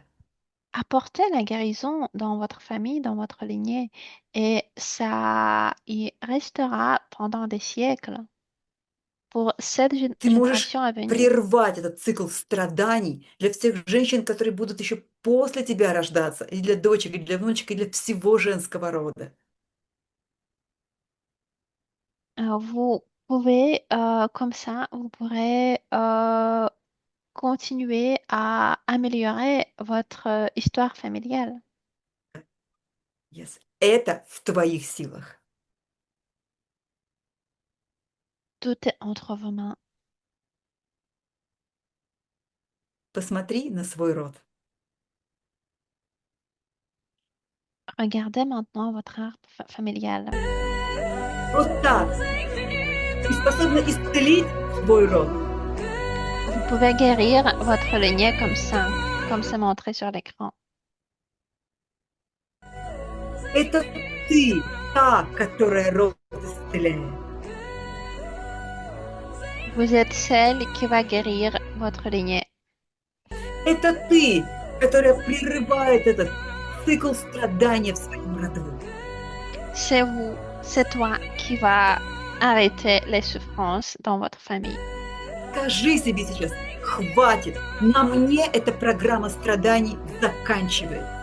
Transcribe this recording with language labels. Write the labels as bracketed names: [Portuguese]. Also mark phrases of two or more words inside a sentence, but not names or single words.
[French] Apportez la guérison dans votre famille, dans votre lignée, et ça y restera pendant des siècles pour cette [Russian] Ты можешь [French] génération à venir. [Russian] прервать этот цикл страданий для всех женщин, которые будут еще после тебя рождаться, и для дочек, и для внучек, и для всего женского рода. [French] Vous pouvez, comme ça, vous pourrez continuer à améliorer votre histoire familiale. Yes. [Russian] Это в твоих силах. [French] Tout est entre vos mains. [Russian] Посмотри на свой род. [French] Regardez maintenant votre arbre familial. [Russian] Вот так. Ты способна исцелить свой род. [French] Vous pouvez guérir votre lignée comme c'est montré sur l'écran. [Russian] Это ты, та, которая род исцеляет. [French] Vous êtes celle qui va guérir votre lignée. [Russian] Это ты, которая прерывает этот цикл страдания в своем роду. [French] C'est vous, c'est toi qui va arrêter les souffrances dans votre famille. [Russian] Скажи себе сейчас, хватит, на мне эта программа страданий заканчивает.